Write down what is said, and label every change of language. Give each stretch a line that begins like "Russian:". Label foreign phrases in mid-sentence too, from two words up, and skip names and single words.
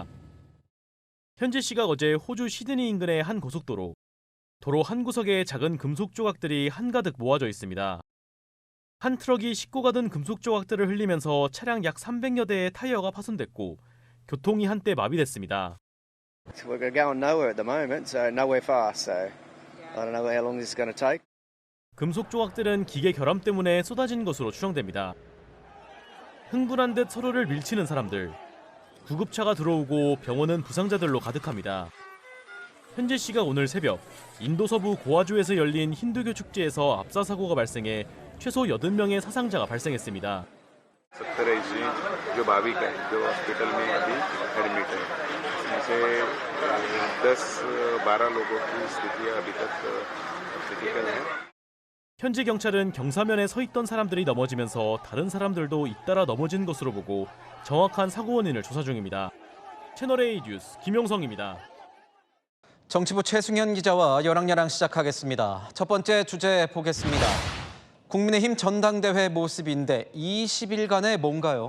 Korean: 현재 시각 어제 호주 시드니 인근의 한 고속도로. 도로 한 구석에 작은 금속 조각들이 한가득 모아져 있습니다. 한 트럭이 싣고 가던 금속 조각들을 흘리면서 차량 약 300여 대의 타이어가 파손됐고 교통이 한때 마비됐습니다.
English: We're going nowhere at the moment, so nowhere fast. So I don't know how long this is going to take.
Korean: 금속 조각들은 기계 결함 때문에 쏟아진 것으로 추정됩니다. 흥분한 듯 서로를 밀치는 사람들. 구급차가 들어오고 병원은 부상자들로 가득합니다. 현재 시각 오늘 새벽 인도 서부 고아주에서 열린 힌두교 축제에서 압사 사고가 발생해 최소 80명의 사상자가 발생했습니다.
Hindi: 70 जी जो भाविक है जो हॉस्पिटल में अभी एडमिट है इसमें से 10-12 लोगों की स्थितियां अभी तक क्रिटिकल है.
Korean: 현지 경찰은 경사면에 서 있던 사람들이 넘어지면서 다른 사람들도 잇따라 넘어진 것으로 보고 정확한 사고 원인을 조사 중입니다. 채널A 뉴스 김용성입니다. 정치부 최승현 기자와 열왕열왕 시작하겠습니다. 첫 번째 주제 보겠습니다. 국민의힘 전당대회 모습인데 20일간의 뭔가요?